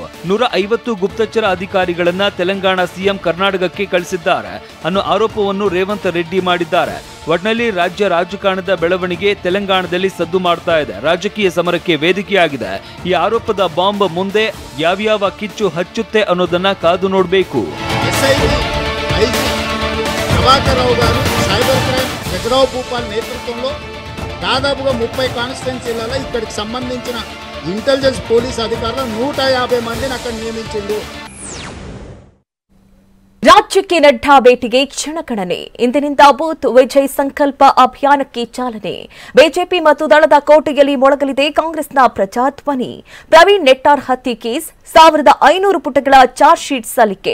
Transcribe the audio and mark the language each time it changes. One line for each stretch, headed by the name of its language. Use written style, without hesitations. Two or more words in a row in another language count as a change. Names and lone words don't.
Kannada: 150 ಗುಪ್ತಚರ ಅಧಿಕಾರಿಗಳನ್ನ ತೆಲಂಗಾಣ ಸಿಎಂ ಕರ್ನಾಟಕಕ್ಕೆ ಕಳಿಸಿದ್ದಾರೆ ಅನ್ನೋ ಆರೋಪವನ್ನು ರೇವಂತ್ ರೆಡ್ಡಿ ಮಾಡಿದ್ದಾರೆ. ಒಟ್ನಲ್ಲಿ ರಾಜ್ಯ ರಾಜಕಾರಣದ ಬೆಳವಣಿಗೆ ತೆಲಂಗಾಣದಲ್ಲಿ ಸದ್ದು ಮಾಡ್ತಾ ಇದೆ. ರಾಜಕೀಯ ಸಮರಕ್ಕೆ ವೇದಿಕೆಯಾಗಿದೆ. ಈ ಆರೋಪದ ಬಾಂಬ್ ಮುಂದೆ ಯಾವ್ಯಾವ ಕಿಚ್ಚು ಹಚ್ಚುತ್ತೆ ಅನ್ನೋದನ್ನ కాదు ನೋಡಬೇಕು.
Telugu: ప్రభాకరరావు గారు
English: cyber crime
Telugu: జగరావు భూపాల్ నేతృత్వంలో దాదాపుగా 30 కాన్స్టిట్యున్సీలలో ఇక్కడికి సంబంధించిన
English: intelligence police
Telugu: అధికారులు 150 మందిని అక్కడ నియమించిండు.
Kannada: ರಾಜ್ಯಕ್ಕೆ ನಡ್ಡಾ ಭೇಟಿಗೆ ಕ್ಷಣಗಣನೆ. ಇಂದಿನಿಂದ
English: booth vijay
Kannada: ಸಂಕಲ್ಪ ಅಭಿಯಾನಕ್ಕೆ ಚಾಲನೆ. ಬಿಜೆಪಿ ಮತ್ತು ದಳದ ಕೋಟೆಯಲ್ಲಿ ಮೊಳಗಲಿದೆ ಕಾಂಗ್ರೆಸ್ನ ಪ್ರಜಾಧ್ವನಿ. ಪ್ರವೀಣ್ ನೆಟ್ಟಾರ್ ಹತ್ಯೆ ಕೇಸ್ 1500 ಪುಟಗಳ
English: charge sheet
Kannada: ಸಲ್ಲಿಕೆ.